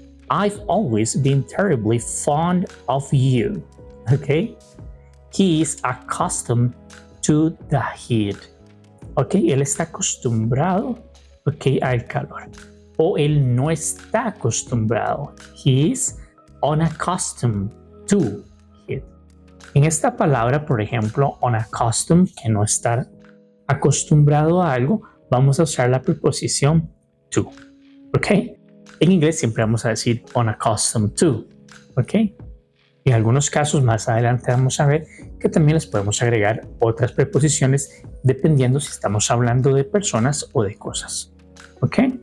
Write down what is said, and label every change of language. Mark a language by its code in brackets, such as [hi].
[en] I've always been terribly fond of you. Okay? He is accustomed to the heat. [es] Ok, él está acostumbrado, ok, al calor. O él no está acostumbrado. [en] He is unaccustomed to heat. [es] En esta palabra, por ejemplo, unaccustomed, que no está acostumbrado a algo, vamos a usar la preposición to. ¿Ok? En inglés siempre vamos a decir unaccustomed to. ¿Ok? En algunos casos más adelante vamos a ver que también les podemos agregar otras preposiciones dependiendo si estamos hablando de personas o de cosas. ¿Ok?